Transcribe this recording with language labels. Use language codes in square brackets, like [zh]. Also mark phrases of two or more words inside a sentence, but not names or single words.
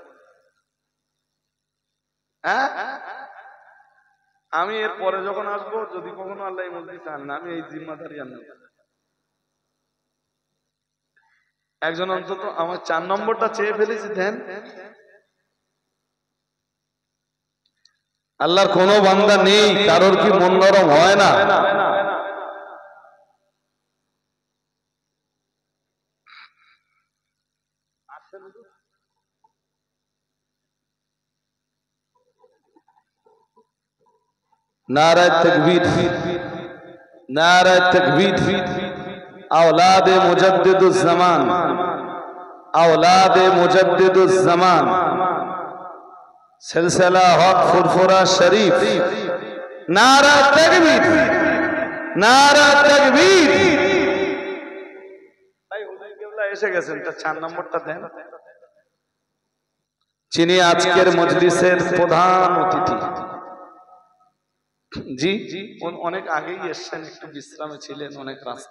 [bn] হ্যাঁ, আমি এর পরে যখন আসবো, যদি কখনো আল্লাহ মজলিসে আনেন, আমি এই জিম্মাদারি আনব। একজন অন্তত আমার 4 নম্বরটা চেয়ে ফেলেছি দেন। আল্লাহর কোন বান্দা নেই কারোর কি মন নরম হয় না? [ur] نعرۂ تکبیر، نعرۂ تکبیر. اولاد مجدد الزمان، اولاد مجدد الزمان، سلسلہ حق فرفرہ شریف. نعرہ تکبیر، نعرہ تکبیر. [bn] ভাই হুজুর কেবলা এসে গেছেন, তা 4 নম্বরটা দেন। যিনি আজকের মজলিসের প্রধান অতিথি। জি, অনেক আগেই এসেছেন, একটু বিশ্রামে ছিলেন, অনেক রাস্তা।